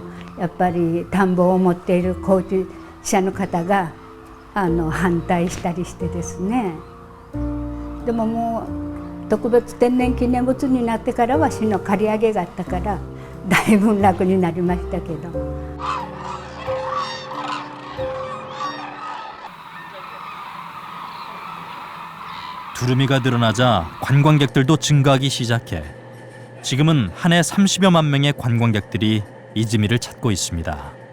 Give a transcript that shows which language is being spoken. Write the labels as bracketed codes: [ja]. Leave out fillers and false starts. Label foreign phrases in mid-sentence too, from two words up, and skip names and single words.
[ja] やっぱり田んぼを持っている高知者の方が反対したりしてですね。でももう特別天然記念物になってからは市の借り上げがあったからだいぶ楽になりましたけど。 [ko] 두루미가 늘어나자 관광객들도 증가하기 시작해 지금은 한 해 30여만 명의 관광객들이 이즈미를 찾고 있습니다.